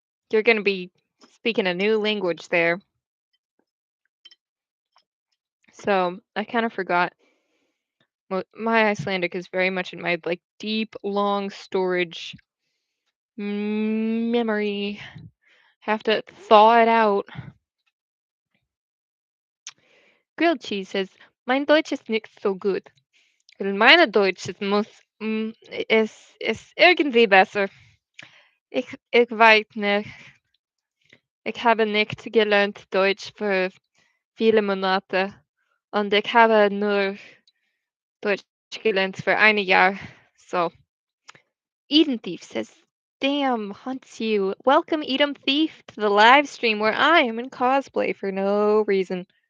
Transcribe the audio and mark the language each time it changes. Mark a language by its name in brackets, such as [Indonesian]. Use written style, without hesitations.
[English] You're gonna be speaking a new language there. So I kind of forgot. My Icelandic is very much in my like deep, long storage memory. Have to thaw it out. Grilled cheese says, [German] Mein Deutsch ist nicht so gut. Meine Deutsch ist ist irgendwie besser. Ich weiß nicht. Ich habe nicht gelernt Deutsch für viele Monate und ich habe nur Deutsch gelernt für ein Jahr. [English] So, Eden Thief says, Damn haunts you. Welcome, Edom Thief, to the live stream where I am in cosplay for no reason.